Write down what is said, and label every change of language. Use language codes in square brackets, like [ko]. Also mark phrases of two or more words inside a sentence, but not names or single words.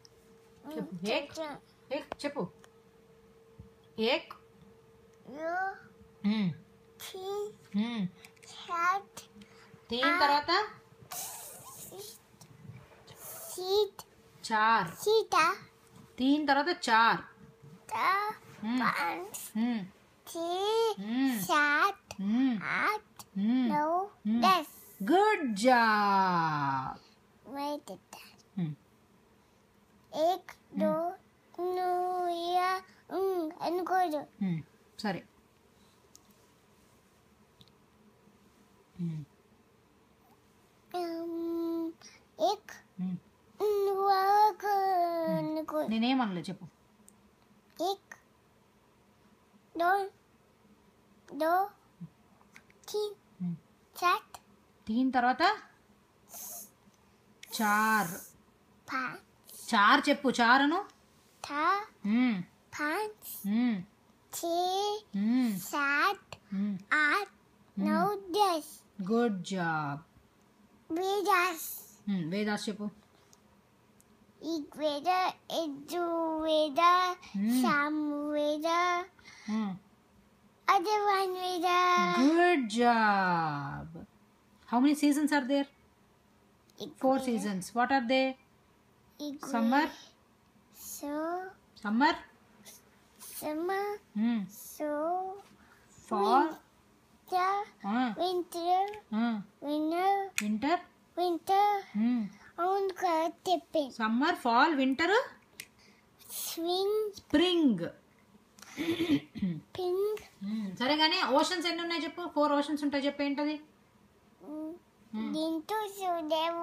[te] చెప్పు 1 3 తర్వాత 4 3 తర్వాత 4 5 6 [en] good job Wait a minute. [hi] एक दो या అనుకోదు [te] సరే [hi] एक [te] నేనేమనలే చెప్పు [hi] एक दो तीन चार [te] 3 తర్వాత 4 5 చెప్పు 4 అను 5 6 7 8 9 10 [en] good job Vedas [te] చెప్పు ऋग्वेद यजुर्वेद सामवेद अथर्वणवेद [en] good job how many seasons are there 4 seasons what are they summer summer so fall [te] winter అవును కదా చెప్పే [en] summer fall winter spring [te] పింక్ సరే కానీ ఓషన్స్ ఎన్ని ఉన్నాయి చెప్పు 4 ఓషన్స్ ఉంటాయి చెప్పు ఏంటది దీంతో చూడేవు